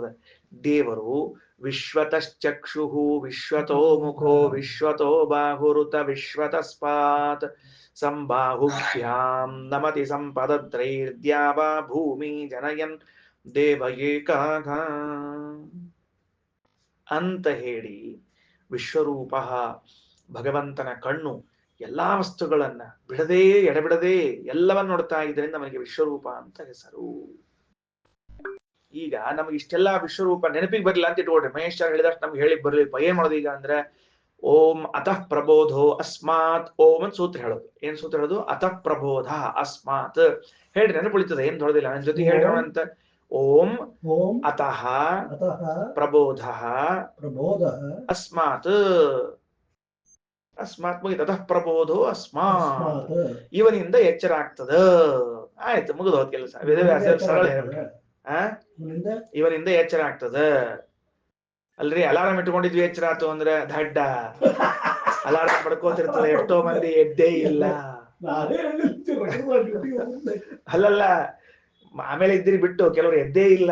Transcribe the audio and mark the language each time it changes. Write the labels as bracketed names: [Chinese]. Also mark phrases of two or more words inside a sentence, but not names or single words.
[Kannada] ದೇವರು [Sanskrit] ವಿಶ್ವತಶ್ಚಕ್ಷು ವಿಶ್ವತೋ ಮುಖೋ ವಿಶ್ವತೋ ಬಾಹುರುತ ವಿಶ್ವತಸ್ಪಾತ್ ಸಂಬಾಹುಭ್ಯಾಂ ನಮತಿ ಸಂಪದತ್ರೈರ್ದ್ಯಾವ ಭೂಮಿ ಜನಯನ್ ದೇವಯೇಕಾಘ [Kannada] ಅಂತ ಹೇಳಿ ವಿಶ್ವರೂಪ ಭಗವಂತನ ಕಣ್ಣು ಎಲ್ಲಾ ವಸ್ತುಗಳನ್ನ ಬಿಡದೆ ಎಡಬಿಡದೆ ಎಲ್ಲವನ್ನ ನೋಡ್ತಾ ಇದ್ರಿಂದ ನಮಗೆ ವಿಶ್ವರೂಪ ಅಂತ ಹೆಸರು. ಈಗ ನಮ್ಗೆ ಇಷ್ಟೆಲ್ಲಾ ವಿಶ್ವರೂಪ ನೆನಪಿಗೆ ಬರ್ಲಿಲ್ಲ ಅಂತ ಇಟ್ಕೊಳ್ರಿ. ಮಹೇಶ್ ಹೇಳಿದಷ್ಟು ನಮ್ಗೆ ಹೇಳಿ ಬರ್ಲಿಲ್ಪ. ಏನ್ ಮಾಡೋದು ಈಗ ಅಂದ್ರೆ [Sanskrit] ಓಂ ಅತಃ ಪ್ರಬೋಧೋ ಅಸ್ಮಾತ್ ಓಂ [Kannada] ಅಂತ ಸೂತ್ರ ಹೇಳೋದು. ಏನ್ ಸೂತ್ರ ಹೇಳೋದು? [Sanskrit] ಅತಃ ಪ್ರಬೋಧ ಅಸ್ಮಾತ್ [Kannada] ಹೇಳ್ರಿ, ನೆನಪುಳಿತದೆ, ಏನ್ ದೊಡ್ಡದಿಲ್ಲ. ನನ್ನ ಜೊತೆ ಹೇಳ್ರಿ ಅಂತ. [Sanskrit] ಓಂ ಅತಃ ಪ್ರಬೋಧ ಅಸ್ಮಾತ್. ಅಸ್ಮಾತ್ ಮುಗಿದ. ಅತಃ ಪ್ರಬೋಧೋ ಅಸ್ಮಾತ್, [Kannada] ಇವನಿಂದ ಎಚ್ಚರ ಆಗ್ತದ. ಆಯ್ತು, ಮುಗಿದು ಹೋದ ಕೆಲಸ. ವೇದವ್ಯಾಸ ಸರಳ ಹೇಳ್ಬಿಟ್ರೆ ಇವನಿಂದ ಎಚ್ಚರ ಆಗ್ತದ. ಅಲ್ರಿ, ಅಲಾರಾಮ್ ಇಟ್ಕೊಂಡಿದ್ವಿ ಎಚ್ಚರ ಆತು ಅಂದ್ರೆ ದಡ್ಡ. ಅಲಾರಾಮ್ ಪಡ್ಕೋತಿರ್ತದೆ, ಎಷ್ಟೋ ಮಂದಿ ಎದ್ದೇ ಇಲ್ಲ. ಅಲ್ಲಲ್ಲ, ಆಮೇಲೆ ಇದ್ರಿ ಬಿಟ್ಟು ಕೆಲವರು ಎದ್ದೇ ಇಲ್ಲ.